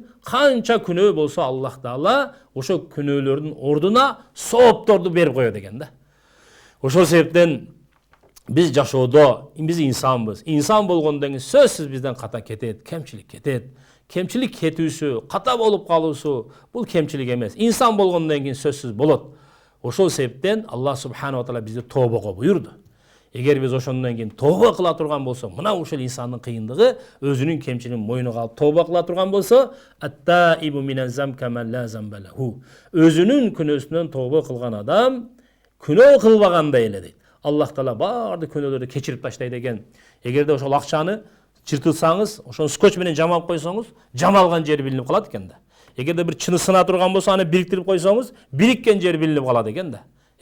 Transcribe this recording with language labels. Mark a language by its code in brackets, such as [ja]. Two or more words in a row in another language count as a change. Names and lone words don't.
[ky] Канча күнөө болсо Аллах Таала ошо күнөөлөрдүн ордуна соопторду берип коет экен да. Ошол себептен биз жашоодо, биз инсанбыз. Инсан болгондон кийин сөзсүз бизден ката кетет, кемчилик кетет. Кемчилик кетүүсү, ката болуп калуусу бул кемчилик эмес. Инсан болгондон кийин сөзсүз болот. Ошол себептен [ar] الله سبحانه وتعالى [ky] бизди тообого буйурду. Эгер биз ошондон кийин тооба кыла турган болсок, мына ушул инсандын кыйындыгы өзүнүн кемчилигин мойнуга алып тооба кыла турган болсо, [ar] التائب من الذنب كمن لا ذنب له. [ky] Өзүнүн күнөөсүнөн тооба кылган адам күнөө кылбагандай эле дейт. Аллах Таала баардык күнөөлөрдү кечирип таштайт экен. Эгерде ошол акчаны чыртылсаңыз, ошону скотч менен жамап койсоңуз, жамалган жери билинип калат экен да. Эгерде бир чыны сына турган болсо, аны бириктирип койсоңуз, бириккен жери билинип калат экен да.